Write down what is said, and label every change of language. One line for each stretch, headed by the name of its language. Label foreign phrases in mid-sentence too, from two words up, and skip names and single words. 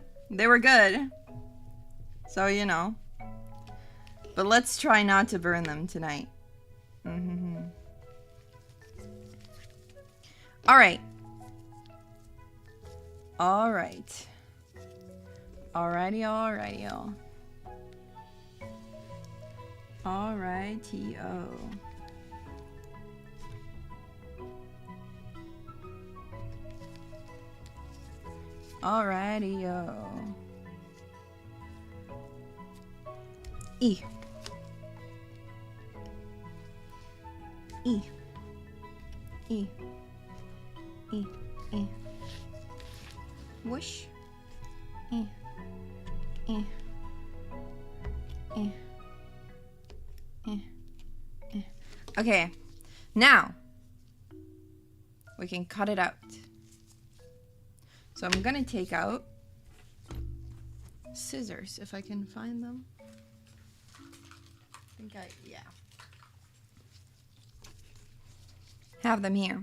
English: They were good. So, you know. But let's try not to burn them tonight. Alright. Alright. Alrighty-o. Alrighty-o. Alrighty-o. E. E. E. E. E. Whoosh. E. E. E. E. E. Okay. Now we can cut it out. So I'm gonna take out scissors if I can find them. Yeah. Have them here.